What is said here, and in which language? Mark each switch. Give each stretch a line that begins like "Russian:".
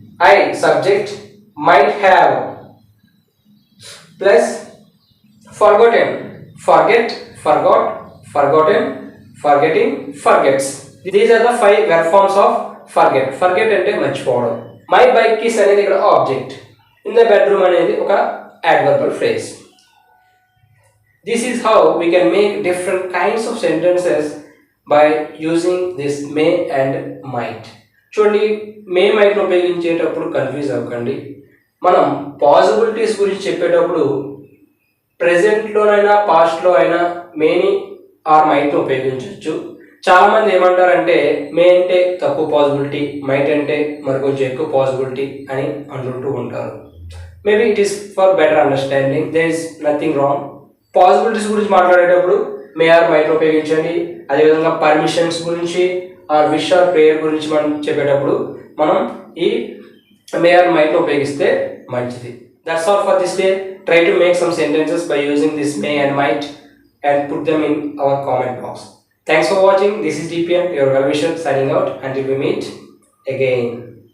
English: I subject might have plus forgotten, forget, forgot, forgotten, forgetting, forgets. These are the 5 verb forms of forget.
Telugu: Forget అంటే మర్చిపోవడం.
English: my bike keys
Telugu: అనేది ఇక్కడ object.
English: in the bedroom
Telugu: అనేది ఒక adverbial phrase.
English: This is how we can make different kinds of sentences by using this may and might.
Telugu: చూడండి, మే మైట్ను ఉపయోగించేటప్పుడు confuse అవ్వకండి. మనం పాసిబిలిటీస్ గురించి చెప్పేటప్పుడు ప్రెజెంట్లోనైనా పాస్ట్లో అయినా మేని ఆర్ మైట్ను ఉపయోగించవచ్చు. చాలామంది ఏమంటారంటే మే అంటే తక్కువ పాసిబిలిటీ, మైట్ అంటే మరికొంచెం ఎక్కువ పాసిబిలిటీ అని అంటుంటూ ఉంటారు.
English: Maybe it is for better understanding. There is nothing wrong.
Telugu: Possibilities గురించి మాట్లాడేటప్పుడు మే ఆర్ మైట్ ఉపయోగించండి. అదేవిధంగా పర్మిషన్స్ గురించి ఆర్ విష్ ఆర్ ప్రేయర్ గురించి మనం చెప్పేటప్పుడు మనం ఈ మే ఆర్ మైట్ ఉపయోగిస్తే మంచిది.
English: That's all for this day. Try to make some sentences by using this may and might and put them in our comment box. Thanks for watching. This is DPM, your well wisher, signing out until we meet again.